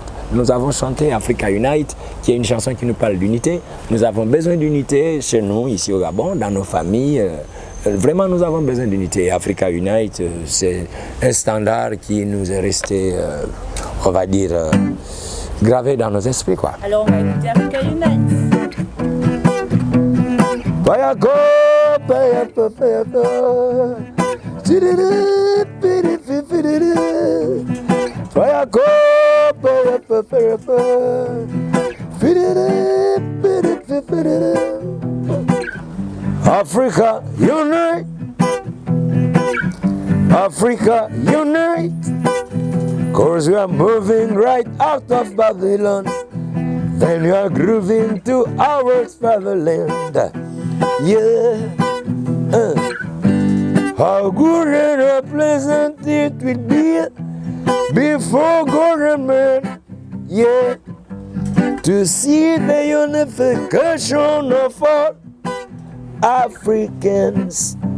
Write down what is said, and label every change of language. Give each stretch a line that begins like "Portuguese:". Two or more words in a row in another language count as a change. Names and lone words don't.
French: Nous avons chanté Africa Unite, qui est une chanson qui nous parle d'unité. Nous avons besoin d'unité chez nous, ici au Gabon, dans nos familles. Vraiment, nous avons besoin d'unité. Africa Unite, c'est un standard qui nous est resté, on va dire, gravé dans nos esprits, quoi. Alors, on va écouter Africa Unite. Payako, payako, payako. Payako, payako, payako.
English: Africa unite. Africa unite. Cause we are moving right out of Babylon. Then we are grooving to our fatherland. Yeah, how good and how pleasant it will be before government, yeah, to see the unification of all Africans.